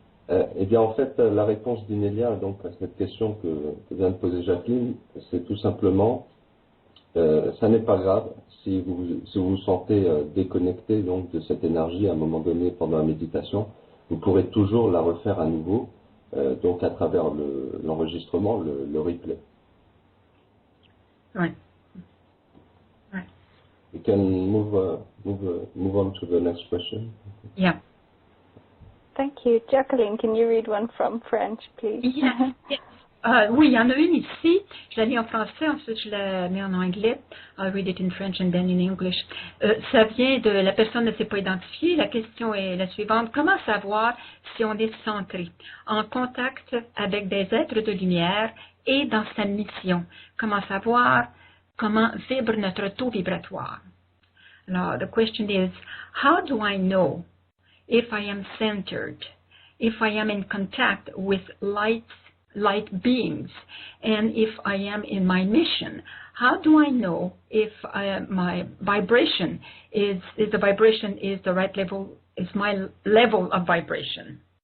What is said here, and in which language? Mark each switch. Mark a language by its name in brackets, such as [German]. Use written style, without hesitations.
[French] Eh bien, en fait, la réponse d'Inélia donc à cette question que vient de poser Jacqueline, c'est tout simplement, ça n'est pas grave si vous vous sentez déconnecté donc de cette énergie à un moment donné pendant la méditation, vous pourrez toujours la refaire à nouveau, donc à travers l'enregistrement, le replay. [English] Right. Right. We can move on to the next question. Yeah. Thank you. Jacqueline, can you read one from French, please? [French] Yeah. Oui, il y en a une ici. Je la lis en français, ensuite je la mets en anglais. [English] I'll read it in French and then in English. [French] Ça vient de la personne ne s'est pas identifiée. La question est la suivante. Comment savoir si on est centré, en contact avec des êtres de lumière et dans sa mission? Comment savoir comment vibre notre taux vibratoire? [English] Alors, the question is, how do I know if I am centered, if I am in contact with light beings, and if I am in my mission? How do I know if my vibration is the right level, is my level of vibration?